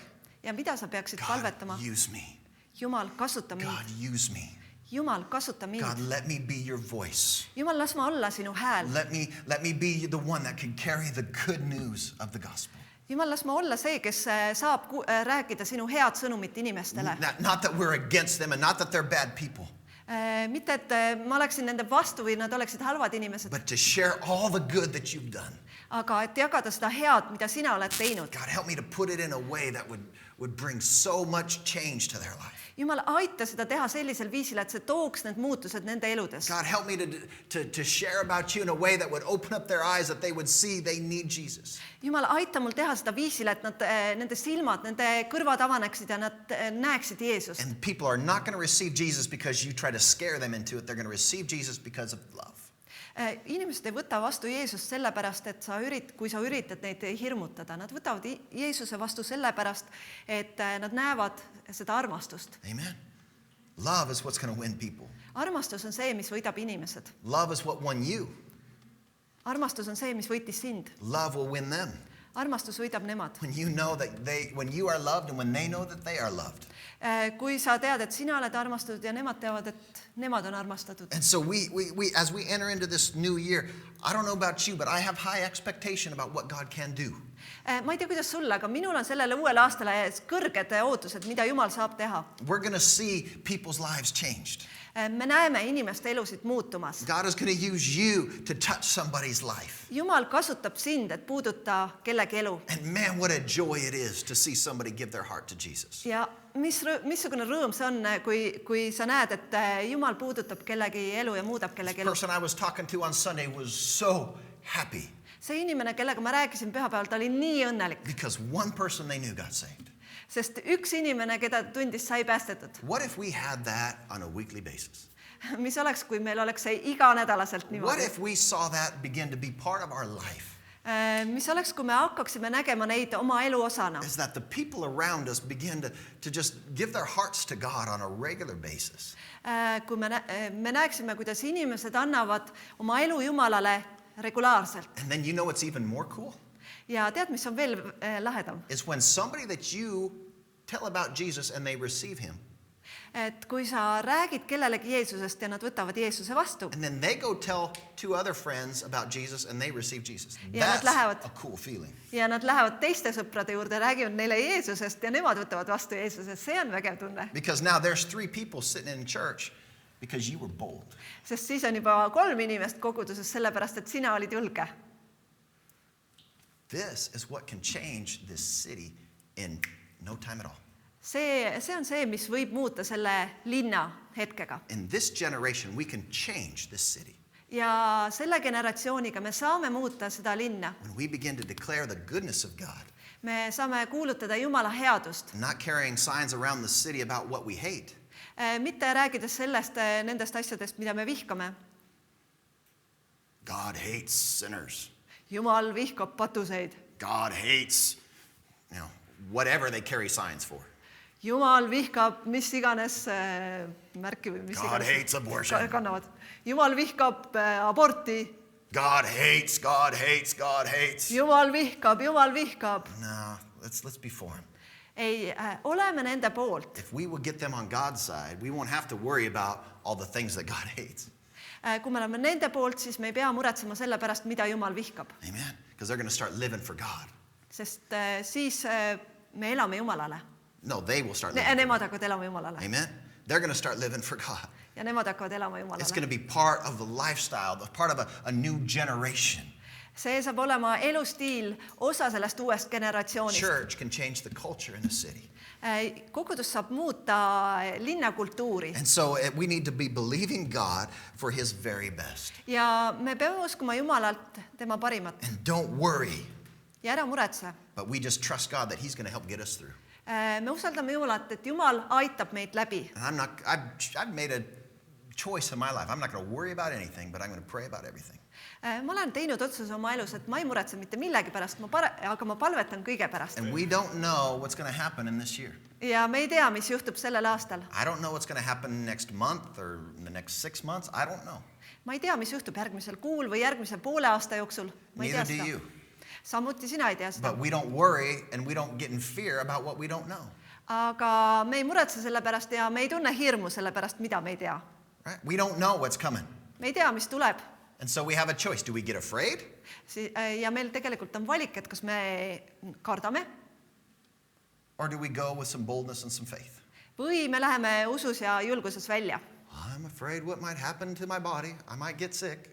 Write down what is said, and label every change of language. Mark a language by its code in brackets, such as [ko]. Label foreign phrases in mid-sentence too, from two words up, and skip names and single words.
[et] Ja mida sa peaksid palvetama? [en] God, use me. [et] Jumal, kasuta mind. [en] God, use me. [et] Jumal, kasuta mind. [en] God, let me be your voice. [et] Jumal, las ma olla sinu hääl. [en] Let me be the one that can carry the good news of the gospel. [et] Jumal, las ma olla see, kes saab rääkida sinu head sõnumit inimestele. [en] Not that we're against them and not that they're bad people. [et] Mitte, et ma oleksin nende vastu või nad oleksid halvad inimesed. [en] But to share all the good that you've done. [et] Aga et jagada seda head, mida sina oled teinud. [en] God, help me to put it in a way that would bring so much change to their life. [et] Jumal, aita seda teha sellisel viisil, et see tooks need muutused nende eludes. [en] God, help me to share about you in a way that would open up their eyes, that they would see they need Jesus. [et] Jumal, aita mul teha seda viisil, et nende silmad, nende kõrvad avaneksid ja nad näeksid Jeesust. [en] And people are not going to receive Jesus because you try to scare them into it. They're going to receive Jesus because of love. [et] Inimesed ei võta vastu Jeesust sellepärast, et kui sa üritad neid hirmutada. Nad võtavad Jeesuse vastu sellepärast, et nad näevad seda armastust. Amen. [en] Love is what's going to win people. [et] Armastus on see, mis võidab inimesed. [en] Love is what won you. [et] Armastus on see, mis võitis sind. [en] Love will win them. [et] Armastus võidab nemad. [en] When you know that when you are loved and when they know that they are loved. [et] Kui sa tead, et sina oled armastatud ja nemad teavad, et nemad on armastatud. [en] And so we as we enter into this new year, I don't know about you, but I have high expectation about what God can do. [et] Ma ei tea, kuidas sulle, aga minul on sellele uuele aastale kõrged ootused, mida Jumal saab teha. [en] We're going to see people's lives changed. [et] Me näeme inimeste elusid muutumas. [en] God is going to use you to touch somebody's life. [et] Jumal kasutab sind, et puuduta kellegi elu. [en] And man, what a joy it is to see somebody give their heart to Jesus. [et] Ja missugune rõõm see on, kui sa näed, et Jumal puudutab kellegi elu ja muudab kellegi elu. [en] The person I was talking to on Sunday was so happy. [et] See inimene, kellega ma rääkisin pühapäeval, ta oli nii õnnelik. [en] Because one person they knew got saved. [et] Sest üks inimene, keda tundis, sai päästetud. [en] What if we had that on a weekly basis? [et] Mis oleks, kui meil oleks see iganädalaselt niimoodi? [en] What if we saw that begin to be part of our life? [et] Mis oleks, kui me hakkaksime nägema neid oma elu osana? [en] Is that the people around us begin to just give their hearts to God on a regular basis? [et] Kui me näeksime, kuidas inimesed annavad oma elu Jumalale regulaarselt. [en] And then you know what's even more cool? [et] Ja tead, mis on veel lahedam? [en] Is when somebody that you tell about Jesus and they receive him. [et] et kui sa räägid kellelegi Jeesusest ja nad võtavad Jeesuse vastu [en] and then they go tell 2 other friends about Jesus and they receive Jesus. [et] Ja nad [en] That's [et] lähevad- [en] a cool feeling. [et] ja nad lähevad teiste sõprade juurde, räägivad neile Jeesusest ja nemad võtavad vastu Jeesusest, see on vägev tunne. [en] Because now there's 3 people sitting in church because you were bold. [et] Sest siis on juba 3 inimest koguduses sellepärast, et sina olid julge. [en] This is what can change this city in no time at all. [et] See on see, mis võib muuta selle linna hetkega. [en] In this generation, we can change this city. [et] Ja selle generatsiooniga me saame muuta seda linna. [en] When we begin to declare the goodness of God, [et] Me saame kuulutada Jumala headust. [en] not carrying signs around the city about what we hate, [et] Mitte rääkides sellest, nendest asjadest, mida me vihkame. [en] God hates sinners. [et] Jumal vihkab patuseid. [en] God hates, whatever they carry signs for. [et] Jumal vihkab mis iganes märki või mis [en] God hates abortion. [et] kannavad. Jumal vihkab aborti. [en] God hates, God hates, God hates. [et] Jumal vihkab. [en] No, let's be for him. [et] Ei, oleme nende poolt. [en] If we will get them on God's side, we won't have to worry about all the things that God hates. [et] Kui me oleme nende poolt, siis me ei pea muretsema selle pärast, mida Jumal vihkab. Amen. [en] Because they're going to start living for God. [et] Sest siis me elame Jumalale. [en] No, they will start living. [et] Nemad hakkavad elama Jumalale. Amen. [en] They're going to start living for God. [et] Ja nemad hakkavad elama [en] It's going [et] Jumalale. [en] to be part of the lifestyle, part of a new generation. [et] See saab olema elustiil, osa sellest uuest generatsioonist. [en] Church can change the culture in the city. [et] Kogudus saab muuta linnakultuuri. [en] And so we need to be believing God for his very best. [et] Ja me peame uskuma Jumalalt tema parimat. [en] And don't worry, [et] Ja ära muretse. [en] but we just trust God that he's going to help get us through. [et] Me usaldame Jumalat, et Jumal aitab meid läbi. [en] And I've made a choice in my life. I'm not going to worry about anything, but I'm going to pray about everything. [et] Ma olen teinud otsuse oma elus, et ma ei muretse mitte millegi pärast, aga ma palvetan kõige pärast. [en] And we don't know what's going to happen in this year. [et] Ja me ei tea, mis juhtub sellel aastal. [en] I don't know what's going to happen next month or in the next 6 months. I don't know. [et] Ma ei tea, mis juhtub järgmisel kuul või järgmise poole aasta jooksul. Ma ei tea [en] Neither do you. [et] seda. Samuti sina ei tea seda. [en] But we don't worry and we don't get in fear about what we don't know. [et] Aga me ei muretse selle pärast ja me ei tunne hirmu selle pärast, mida me ei tea. [en] Right? We don't know what's coming. [et] Me ei tea, mis tuleb. [en] And so we have a choice. Do we get afraid? [et] Ja meil tegelikult on valik, et kas me kardame [en] Or do we go with some boldness and some faith? [et] või me läheme usus ja julguses välja. [en] I'm afraid what might happen to my body. I might get sick.